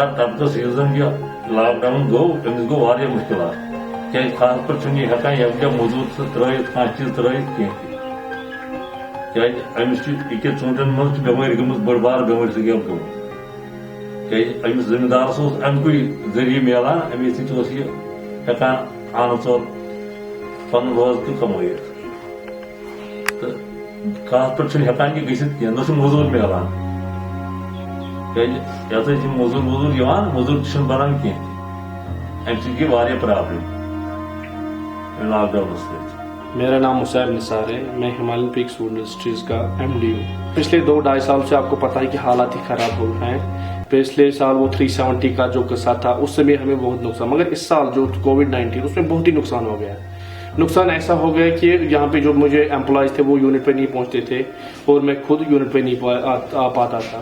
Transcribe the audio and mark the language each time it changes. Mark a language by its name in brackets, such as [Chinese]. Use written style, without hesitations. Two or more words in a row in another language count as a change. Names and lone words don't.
[Kashmiri] طبقس ییٚلہِ زن یہِ لاک ڈاوُن گوٚو أمِس گوٚو واریاہ مُشکلات کیازِ خاص پٲٹھۍ چھُنہٕ یہِ ہٮ۪کان یکجا موٚزوٗر ترٲیِتھ کانٛہہ چیٖز ترٲیِتھ کینٛہہ تہِ کیازِ أمِس چھُ أکیاہ ژوٗنٛٹھٮ۪ن منٛز چھِ بٮ۪مٲرۍ گٔمٕژ بٔڑ بار بٮ۪مٲرۍ سِگیپ گٔمٕژ کیازِ أمِس زٔمیٖندارس اوس اَمہِ کُے ذٔریعہٕ میلان اَمے سۭتۍ اوس یہِ ہٮ۪کان آنہٕ ژور پنُن روزگار کمٲیِتھ تہٕ خاص پٲٹھۍ چھُنہٕ ہٮ۪کان یہِ گٔژھِتھ کینٛہہ نہ چھُ موٚزوٗر میلان کیازِ یَتھ ٲسۍ یِم موٚزوٗر یِوان موٚزوٗر تہِ چھُنہٕ بنان کینٛہہ تہِ اَمہِ سۭتۍ گٔے واریاہ پرابلم لاک ڈاؤنس سۭتۍ. [Urdu] میرا نام مصعب نثار ہے. میں ہمالیہ پیکس فوڈ انڈسٹریز کا MD ہوں. پچھلے 2-2.5 سال سے آپ کو پتا ہے کہ حالات ہی خراب ہو رہے ہیں. پچھلے سال وہ 370 کا جو قصہ تھا اس سے بھی ہمیں بہت نقصان, مگر اس سال جو کووڈ-19 اس میں بہت ہی نقصان ہو گیا. نقصان ایسا ہو گیا کہ یہاں پہ جو مجھے امپلائز تھے وہ یونٹ پہ نہیں پہنچتے تھے اور میں خود یونٹ پہ نہیں آ پاتا تھا.